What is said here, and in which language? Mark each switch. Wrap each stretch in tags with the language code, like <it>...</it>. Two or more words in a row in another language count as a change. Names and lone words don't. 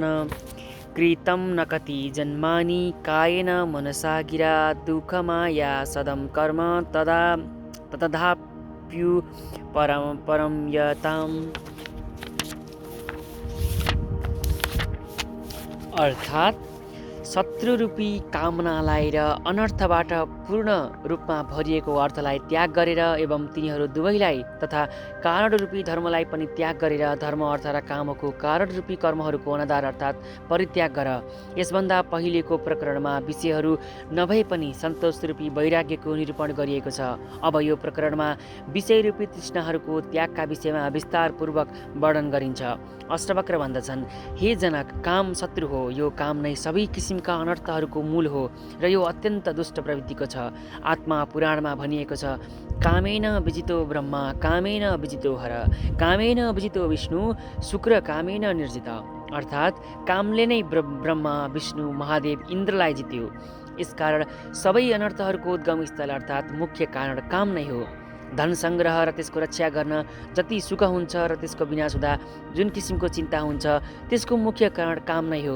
<sa>कृतं न कति जन्मानि कायेन मनसा गिरा दुःखमाया सदं कर्म ततधाप्युपरं यताम्।</sa> <ne>अर्थात् शत्रुरूपी कामनालाई र अनर्थबाट पूर्ण रूपमा भरिएको अर्थलाई त्याग गरेर एवं तिनीहरू दुवैलाई तथा कारणरूपी धर्मलाई पनि त्याग गरेर धर्म, अर्थ र कामको कारणरूपी कर्महरूको अनादर अर्थात् परित्याग गर। यसभन्दा पहिलेको प्रकरणमा विषयहरू नभए पनि सन्तोषरूपी वैराग्यको निरूपण गरिएको छ। अब यो प्रकरणमा विषयरूपी तृष्णाहरूको त्यागका विषयमा विस्तारपूर्वक वर्णन गरिन्छ। अष्टवक्र भन्दछन्, हे जनक, काम शत्रु हो। यो काम नै सबै किसिमका अनर्थहरूको मूल हो र यो अत्यन्त दुष्ट प्रवृत्तिको छ। आत्मा पुराणमा भनिएको छ,</ne> <sa>कामेन विजितो ब्रह्मा कामेन विजितो हर कामेन विजितो विष्णु शुक्र कामेन निर्जित।</sa> <ne>अर्थात् कामले नै ब्रह्मा, विष्णु, महादेव, इन्द्रलाई जित्यो। यसकारण सबै अनर्थहरूको उद्गम स्थल अर्थात् मुख्य कारण काम नै हो। धन सङ्ग्रह र त्यसको रक्षा गर्न जति सुख हुन्छ र त्यसको विनाश हुँदा जुन किसिमको चिन्ता हुन्छ त्यसको मुख्य कारण काम नै हो।</ne>